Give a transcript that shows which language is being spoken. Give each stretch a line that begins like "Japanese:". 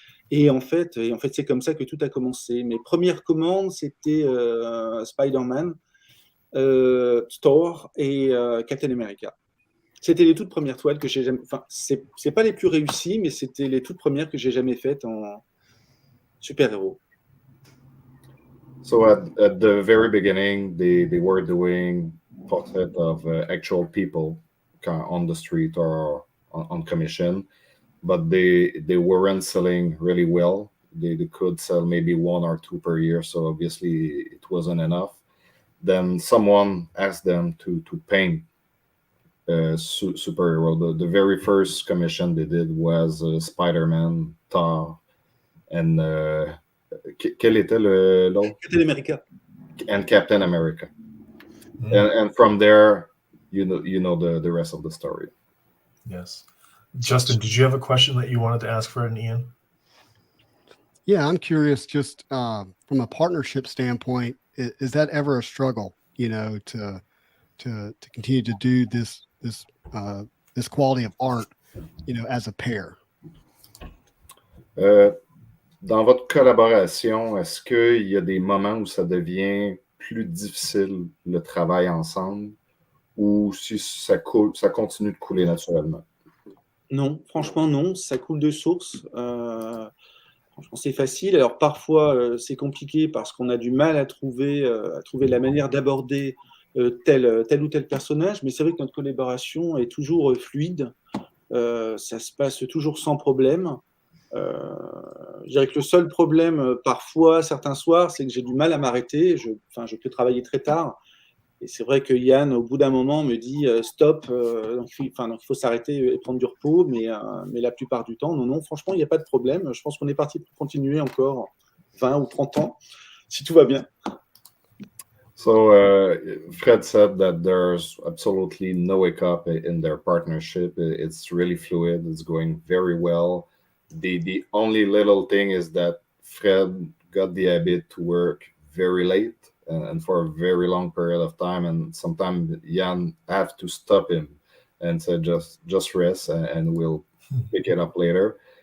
French: Et en fait, c'est comme ça que tout a commencé. Mes premières commandes, c'était Spider-Man, Thor et Captain America. C'était les toutes premières toiles que j'ai jamais... c'est pas les plus réussies, mais c'était les toutes premières que j'ai jamais faites en super-héros.
English: So at the very beginning, they were doing portraits of actual people on the street or on commission, but they weren't selling really well. they could sell maybe 1 or 2 per year, so obviously it wasn't enough. Then someone asked them to paint superhero. The very first commission they did was Spider-Man, Thor, and
French: quel était l'autre?
English: Captain America. And Captain America. Mm. And from there, you know the rest of the story. Yes. Justin, did you have a question that you wanted to ask Fred and Ian? Yeah, I'm curious, just from a partnership standpoint, is that ever a struggle, to continue to do this quality of art, as a pair?
French: Dans votre collaboration, est-ce qu'il y a des moments où ça devient plus difficile le travail ensemble, ou si ça continue de couler naturellement? Non, franchement, non. Ça coule de source. Franchement, c'est facile. Alors, parfois, c'est compliqué parce qu'on a du mal à trouver la manière d'aborder tel ou tel personnage. Mais c'est vrai que notre collaboration est toujours fluide. Ça se passe toujours sans problème. Je dirais que le seul problème, parfois, certains soirs, c'est que j'ai du mal à m'arrêter. Je peux travailler très tard. Et c'est vrai que Yann, au bout d'un moment, me dit stop, donc il faut s'arrêter et prendre du repos, mais la plupart du temps, non, franchement, il n'y a pas de problème. Je pense qu'on est parti pour continuer encore 20 ou 30 ans, si tout va bien.
English: So Fred said that there's absolutely no hiccup in their partnership. It's really fluid. It's going very well. The only little thing is that Fred got the habit to work very late and for a very long period of time, and sometimes Jan have to stop him and say just rest and we'll pick it up later.